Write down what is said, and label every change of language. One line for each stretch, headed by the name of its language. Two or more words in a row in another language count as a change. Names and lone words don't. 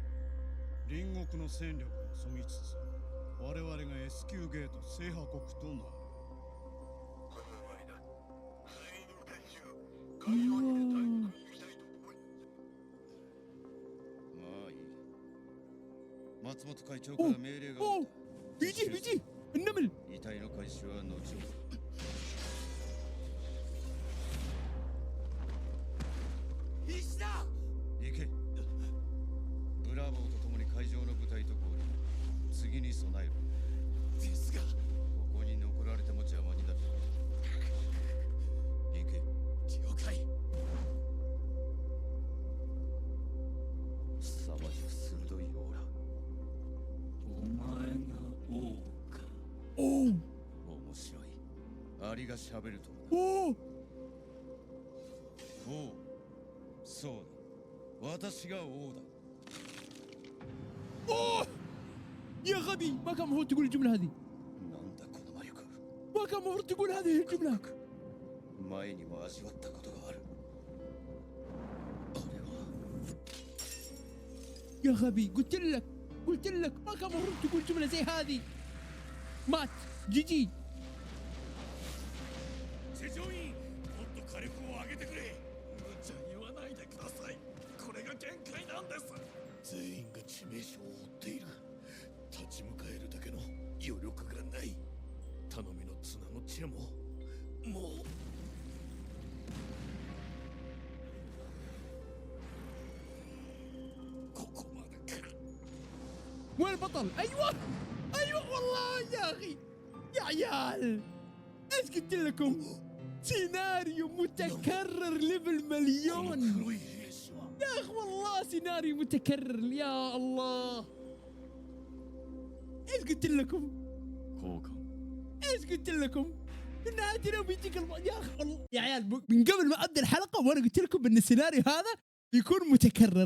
Japanese: 隣国の戦力をそぎつつ我々が S 級ゲート制覇国となる。まあいい。松本会長から命令があった。
Arabic: بيجي النمل
Japanese: 遺体の回収は後ほど。石だ。行け。ブラボーと共に会場の部隊と合流。次に備える。ですが、ここに残られても邪魔になる。行け。了解。凄まじく鋭いオーラ。お前が王か。 اوه 面白い。アリが喋るとはな。 اوه おう、そうだ。私が王だ。
Arabic: اوه يا غبي ما كان المفروض تقول الجملة هذه
Japanese: なんだこの魔力。
Arabic: ما كان المفروض تقول هذه الجملة
Japanese: 前にも味わったことがある。あれは
Arabic: يا غبي قلت لك ما كان المفروض تقول جملة زي هذه مات جي
Japanese: 地上員、もっと火力を上げてくれ。無茶言わないでください。これが限界なんです。全員が致命傷を負っている。立ち向かえるだけの余力がない。頼みの綱の知恵ももう。ここまでか。
Arabic: وين البطل ايوه والله يا اخي يا عيال ايش قلت لكم سيناريو متكرر ليفل
Japanese: この
Arabic: مليون
Japanese: 黒い兵士は
Arabic: يا اخي والله سيناريو متكرر يا الله ايش قلت لكم
Japanese: 交換
Arabic: ايش قلت لكم في نهاية بيجيك يا اخي والله يا عيال من قبل ما ابدا الحلقه وانا قلت لكم ان السيناريو هذا بيكون متكرر.